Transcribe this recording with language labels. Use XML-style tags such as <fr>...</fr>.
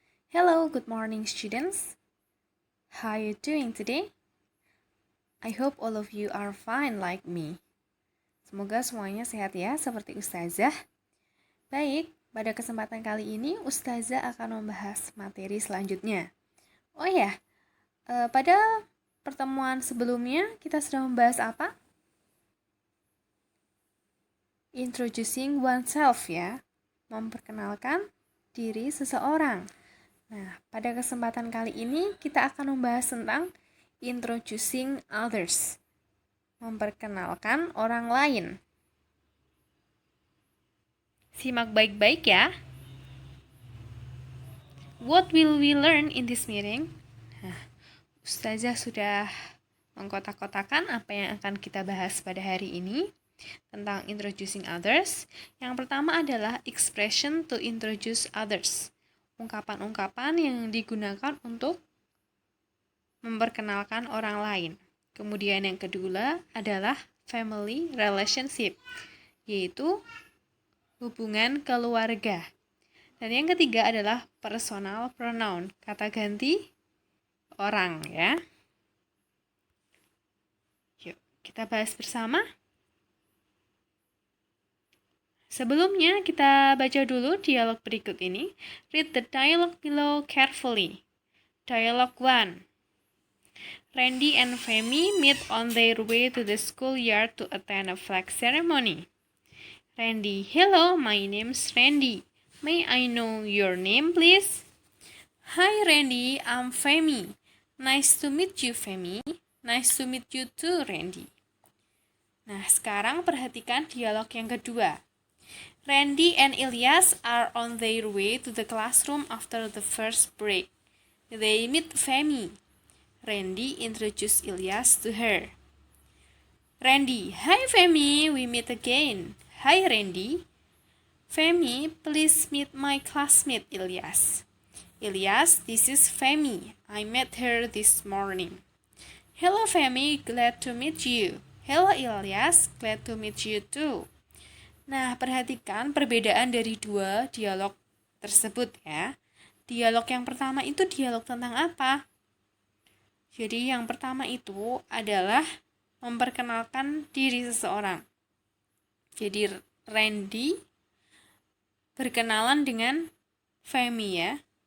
<en>Hello, good morning students. How are you doing today? I hope all of you are fine like me.</en> <id>Semoga semuanya sehat ya, seperti Ustazah. Baik, pada kesempatan kali ini Ustazah akan membahas materi selanjutnya. Oh ya, pada pertemuan sebelumnya kita sudah membahas apa?</id> <en>Introducing oneself</en> <id>ya, memperkenalkan diri seseorang. Nah, pada kesempatan kali ini kita akan membahas tentang introducing others, memperkenalkan orang lain. Simak baik-baik ya.</id> <en>What will we learn in this meeting?</en> <id>Nah, Ustazah sudah mengkotak-kotakan apa yang akan kita bahas pada hari ini tentang introducing others. Yang pertama adalah</id> <en>expression to introduce others.</en> <id>Ungkapan-ungkapan yang digunakan untuk memperkenalkan orang lain. Kemudian yang kedua adalah family relationship, yaitu hubungan keluarga. Dan yang ketiga adalah personal pronoun, kata ganti orang ya. Yuk, kita bahas bersama. Sebelumnya kita baca dulu dialog berikut ini.</id> <en>Read the dialogue below carefully. Dialogue 1. Randy and Femi meet on their way to the schoolyard to attend a flag ceremony. Randy, hello, my name's Randy. May I know your name, please? Hi, Randy, I'm Femi. Nice to meet you, Femi. Nice to meet you too,</en> <id>Randy. Nah, sekarang perhatikan dialog yang kedua.</id> <en>Randy and Ilyas are on their way to the classroom after the first break. They meet Femi. Randy introduced Ilyas to her. Randy, hi Femi, we meet again. Hi Randy. Femi, please meet my classmate Ilyas. Ilyas, this is Femi. I met her this morning. Hello Femi, glad to meet you. Hello Ilyas, glad to meet you too.</en> <id>Nah, perhatikan perbedaan dari dua dialog tersebut ya. Dialog yang pertama itu dialog tentang apa? Jadi yang pertama itu adalah memperkenalkan diri seseorang. Jadi Randy berkenalan dengan Femi ya.</id>